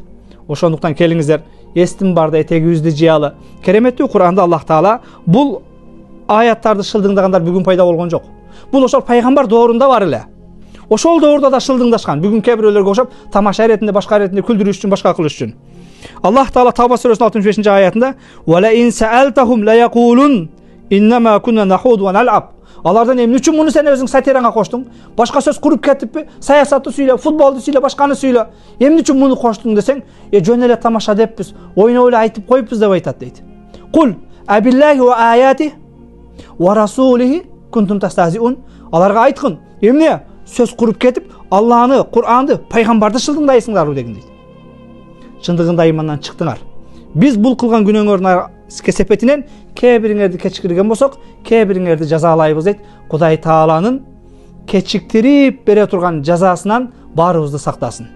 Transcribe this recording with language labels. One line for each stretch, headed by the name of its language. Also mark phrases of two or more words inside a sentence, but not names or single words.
Kyrgyz: Ошондуктан келиңиздер, эстин барда этегибизди жыялы. Кереметтүү Кур'анда Аллах Таала бул аяттарды шылдыңдагандар бүгүн пайда болгон жок. Бул ошол пайгамбар доорунда бар эле. Ошол доордо да шылдыңдашкан. Бүгүн кээ бирөөлөргө окшоп, тамаша иретинде, башка иретинде күлдүрүш үчүн, башка кылыш үчүн. Аллах Таала Тавба сүрөсүнүн 65-ci аятында:
Arabic: "ولئن سألتهم ليقولن إنما كنا نخوض ونلعب.
Kyrgyz: Алардан эмне үчүн муну сен өзүң сатираңа коштуң? Башка сөз куруп кетиппи? Саясатты сүйлө, футболду сүйлө, башканы сүйлө. Эмне үчүн муну коштуң десең, жөн эле тамаша деппиз, ойноп эле айтып коюппуз деп айтат дейт.
Arabic: قل أبالله وآياته ورسوله كنتم تستهزئون.
Kyrgyz: Аларга айткын, эмне сөз куруп кетип, Алланы, Кур'анды, пайгамбарды шылдыңдайсыңдарбы деген дейт. Чындыгында имандан чыктыңар. Биз бул кылган күнөөңөрдүн кесепетинен кээ бириңерди кечикирген болсок, кээ бириңерди жазалайбыз дейт. Кудай Тааланын кечиктирип бере турган жазасынан баарыбызды сактасын.